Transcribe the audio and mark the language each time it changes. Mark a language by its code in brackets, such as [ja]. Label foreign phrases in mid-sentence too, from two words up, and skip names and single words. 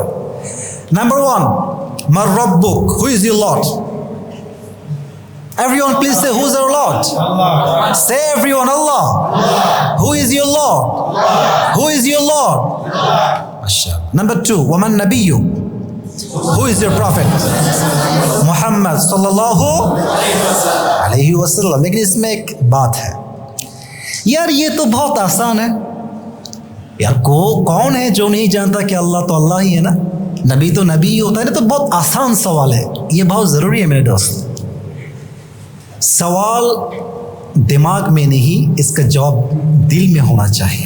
[en] Number 1, [ar] من ربك. [en] Who is your Lord? Everyone please say, who's our Lord? Allah. Say everyone, Allah. Allah. Who is your Lord? Allah. Who is your Lord? Allah. Mashallah. Number 2, [ar] ومن نبيُّ. [en] Who is your prophet? [ar] محمد صلى الله عليه وسلم. [hi] लेकिन इसमें एक बात है यार, ये तो बहुत आसान है यार. कौन है जो नहीं जानता कि अल्लाह तो अल्लाह ही है ना, नबी तो नबी ही होता है ना. तो बहुत आसान सवाल है, ये बहुत ज़रूरी है मेरे दोस्त. सवाल दिमाग में नहीं, इसका जवाब दिल में होना चाहिए.